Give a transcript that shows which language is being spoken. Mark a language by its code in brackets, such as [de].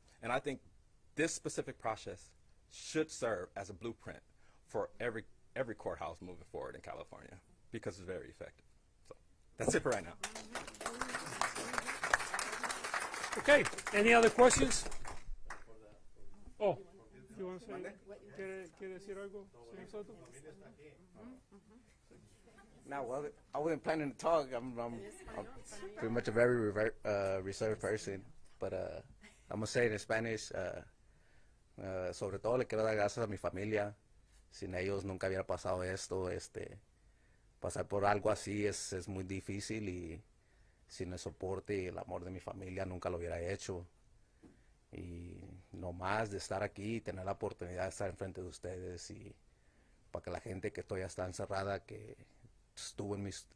[en] And I think this specific process should serve as a blueprint for every courthouse moving forward in California, because it's very effective. So that's it for right now. Okay, any other questions? Oh, you want to say, [es] ¿quiere decir algo, señor Soto? [en] No, well, I wasn't planning to talk. I'm pretty much a very reserved person, but I'm gonna say it in Spanish. [es] Sobre todo le quiero dar gracias a mi familia. Sin ellos nunca hubiera pasado esto. Pasar por algo así es muy difícil, y sin el soporte y el amor de mi familia nunca lo hubiera hecho. Y no más de estar aquí y tener la oportunidad de estar enfrente de ustedes, y para que la gente que todavía está encerrada, que estuvo en mi